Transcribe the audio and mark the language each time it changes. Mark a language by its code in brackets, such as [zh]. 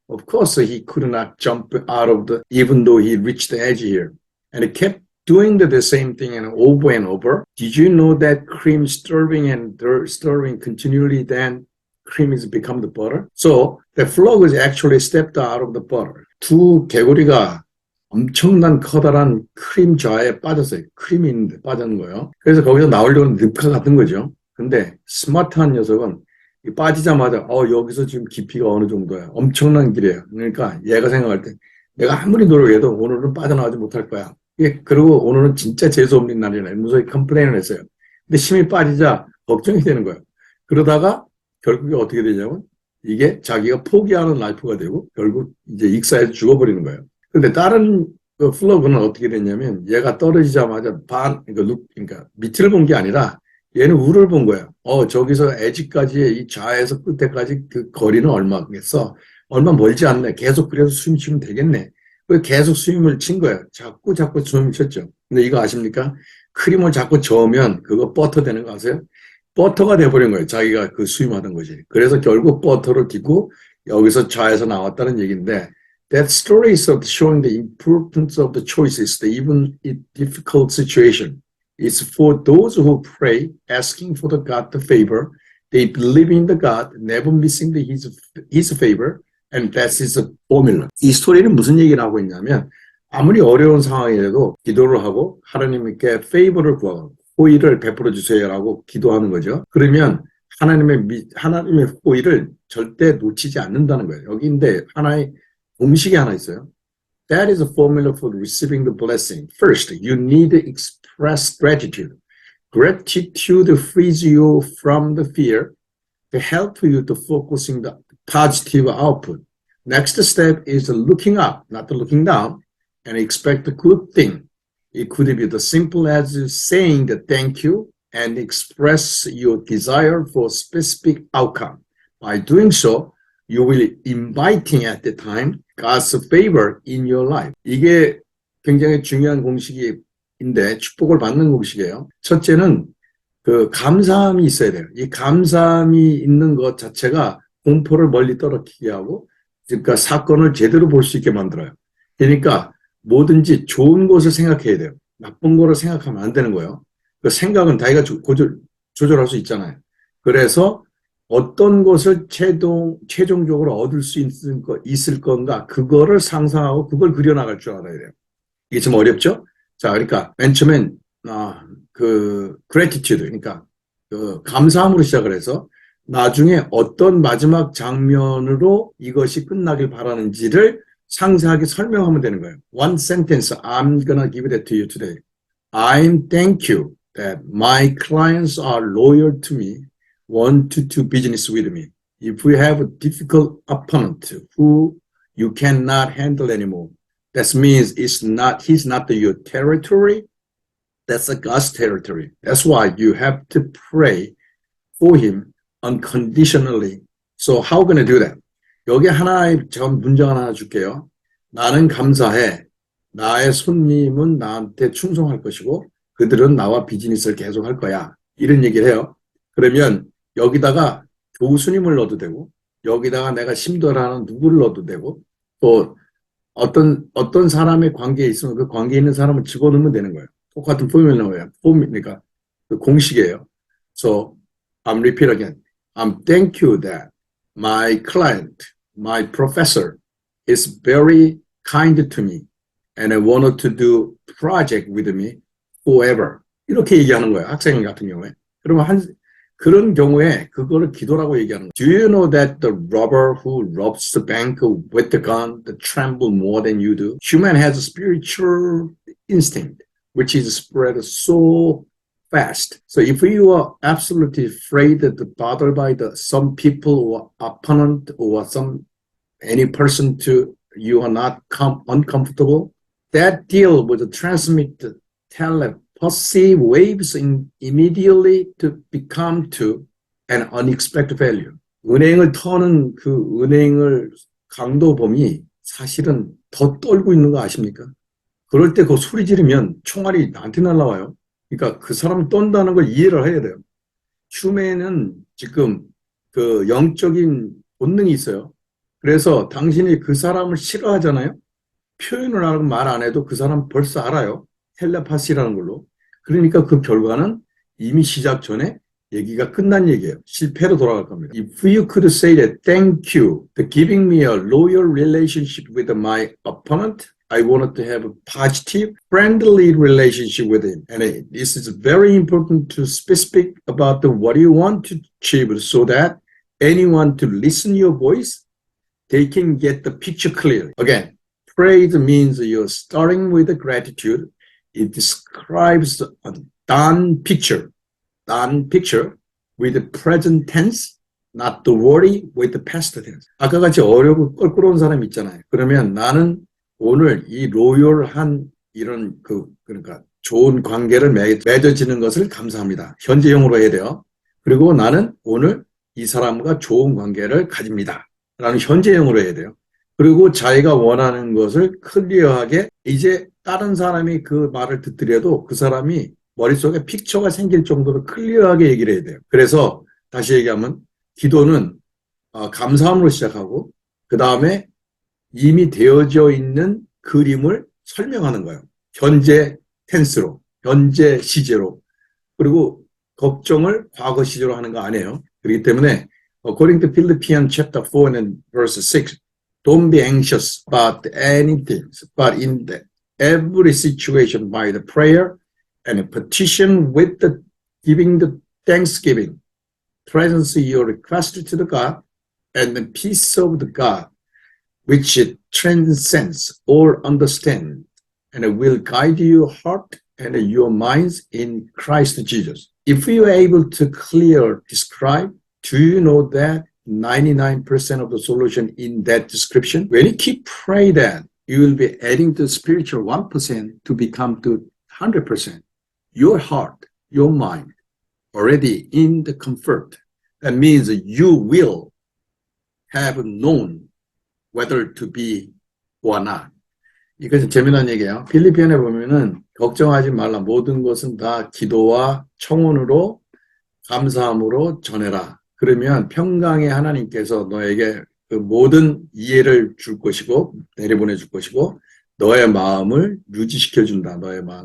[en] Of course, he could not jump out of even though he reached the edge here. And he kept doing the same thing and over. Did you know that cream stirring and stirring continually, then cream has become the butter? So the frog was actually stepped out of the butter. [ko] 두 개구리가 엄청난 커다란 크림 자에 빠졌어요. 크림이 있는데 빠진 거예요. 그래서 거기서 나오려는 늪과 같은 거죠. 근데 스마트한 녀석은 빠지자마자 여기서 지금 깊이가 어느 정도야. 엄청난 길이에요. 그러니까 얘가 생각할 때 내가 아무리 노력해도 오늘은 빠져나가지 못할 거야. 그리고 오늘은 진짜 재수없는 날이네. 무서이 컴플레인을 했어요. 근데 힘이 빠지자 걱정이 되는 거예요. 그러다가 결국에 어떻게 되냐면 이게 자기가 포기하는 라이프가 되고 결국 이제 익사해서 죽어버리는 거예요. 근데 다른 플러그는 어떻게 됐냐면 얘가 떨어지자마자 그러니까 밑을 본 게 아니라 얘는 우를 본 거예요. 저기서 에지까지의 이 좌에서 끝에까지 그 거리는 얼마겠어? 얼마 멀지 않네. 계속 그래서 숨 쉬면 되겠네. 계속 스윙을 친 거예요. 자꾸 스윙을 쳤죠. 근데 이거 아십니까? 크림을 자꾸 저으면 그거 버터 되는 거 아세요? 버터가 돼버린 거예요. 자기가 그 스윙하던 거지. 그래서 결국 버터를 끼고 여기서 좌에서 나왔다는 얘기인데 [en] that story is showing the importance of the choices, even in difficult situation. It's for those who pray, asking for the God the favor. They believe in the God, never missing his favor. And that's his formula. [ko] 이 스토리는 무슨 얘기를 하고 있냐면 아무리 어려운 상황이라도 기도를 하고 하나님께 페이버를 구하고 호의를 베풀어 주세요라고 기도하는 거죠. 그러면 하나님의 호의를 절대 놓치지 않는다는 거예요. 여기인데 하나의 공식이 하나 있어요. [en] That is a formula for receiving the blessing. First, you need to express gratitude. Gratitude frees you from the fear to help you to focusing the positive output. Next step is looking up, not looking down, and expect a good thing. It could be as simple as saying the thank you and express your desire for specific outcome. By doing so, you will inviting at the time God's favor in your life. [ko] 이게 굉장히 중요한 공식인데 축복을 받는 공식이에요. 첫째는 그 감사함이 있어야 돼요. 이 감사함이 있는 것 자체가 공포를 멀리 떨어지게 하고, 그러니까 사건을 제대로 볼 수 있게 만들어요. 그러니까 뭐든지 좋은 것을 생각해야 돼요. 나쁜 거를 생각하면 안 되는 거예요. 그 생각은 자기가 조절할 수 있잖아요. 그래서 어떤 것을 최종적으로 얻을 수 있을 건가, 그거를 상상하고 그걸 그려나갈 줄 알아야 돼요. 이게 좀 어렵죠? 자, 그러니까 맨 처음엔 gratitude, 그러니까 감사함으로 시작을 해서 나중에 어떤 마지막 장면으로 이것이 끝나길 바라는지를 상세하게 설명하면 되는 거예요. [en] One sentence, I'm gonna give that to you today. I'm thank you that my clients are loyal to me, want to do business with me. If we have a difficult opponent who you cannot handle anymore, that means he's not your territory. That's a God's territory. That's why you have to pray for him unconditionally. So how going to do that? [ko] 여기 제가 문장 하나 줄게요. 나는 감사해. 나의 손님은 나한테 충성할 것이고 그들은 나와 비즈니스를 계속 할 거야. 이런 얘기를 해요. 그러면 여기다가 교수님을 넣어도 되고 여기다가 내가 심도라는 누구를 넣어도 되고 또 어떤 사람의 관계에 있으면 그 관계에 있는 사람을 집어넣으면 되는 거예요. 똑같은 포뮬러예요. 그러니까 그 공식이에요. [en] So I'm repeat again. I'm thank you that my client, my professor is very kind to me and I wanted to do project with me forever. [ko] 이렇게 얘기하는 거예요. 학생 같은 경우에. 그러면 그런 경우에 그거를 기도라고 얘기하는 거예요. [en] Do you know that the robber who robs the bank with the gun that tremble more than you do? Human has a spiritual instinct which is spread so fast. So if you are absolutely afraid that bothered by some people or opponent or any person you are not uncomfortable, that deal would transmit the telepathy waves immediately to become to an unexpected value. [ko] 은행을 터는 그 은행을 강도범이 사실은 더 떨고 있는 거 아십니까? 그럴 때 그 소리 지르면 총알이 나한테 날라와요. 그러니까 그 사람을 떤다는 걸 이해를 해야 돼요. 휴맨은 지금 그 영적인 본능이 있어요. 그래서 당신이 그 사람을 싫어하잖아요. 표현을 안 하고 말 안 해도 그 사람 벌써 알아요. 텔레파시라는 걸로. 그러니까 그 결과는 이미 시작 전에 얘기가 끝난 얘기예요. 실패로 돌아갈 겁니다. [en] If you could say that thank you for giving me a loyal relationship with my opponent, I wanted to have a positive, friendly relationship with him. And this is very important to specific about what you want to achieve so that anyone to listen your voice, they can get the picture clearly. Again, praise means you're starting with gratitude. It describes a done picture with the present tense, not the worry with the past tense. [ko] 아까 같이 어렵고 껄끄러운 사람 있잖아요. 그러면 나는 오늘 이 로열한 이런 그러니까 좋은 관계를 맺어지는 것을 감사합니다. 현재형으로 해야 돼요. 그리고 나는 오늘 이 사람과 좋은 관계를 가집니다. 라는 현재형으로 해야 돼요. 그리고 자기가 원하는 것을 클리어하게 이제 다른 사람이 그 말을 듣더라도 그 사람이 머릿속에 픽처가 생길 정도로 클리어하게 얘기를 해야 돼요. 그래서 다시 얘기하면 기도는 감사함으로 시작하고 그 다음에 이미 되어져 있는 그림을 설명하는 거예요. 현재 텐스로, 현재 시제로. 그리고 걱정을 과거 시제로 하는 거 아니에요. 그렇기 때문에 [en] according to Philippians chapter 4 and verse 6, don't be anxious about anything, but in every situation by the prayer and a petition with the giving the thanksgiving, presence your request to the God, and the peace of the God, which transcends all understanding, and it will guide your heart and your minds in Christ Jesus. If you are able to clearly describe, do you know that 99% of the solution in that description. When you keep praying that, you will be adding the spiritual 1% to become to 100%. Your heart, your mind, already in the comfort. That means you will have known whether to be or not. [ko] 이것은 재미난 얘기예요. 필리핀에 보면은 걱정하지 말라. 모든 것은 다 기도와 청혼으로 감사함으로 전해라. 그러면 평강의 하나님께서 너에게 그 모든 이해를 줄 것이고 내려보내 줄 것이고 너의 마음을 유지시켜 준다. 너의 마음.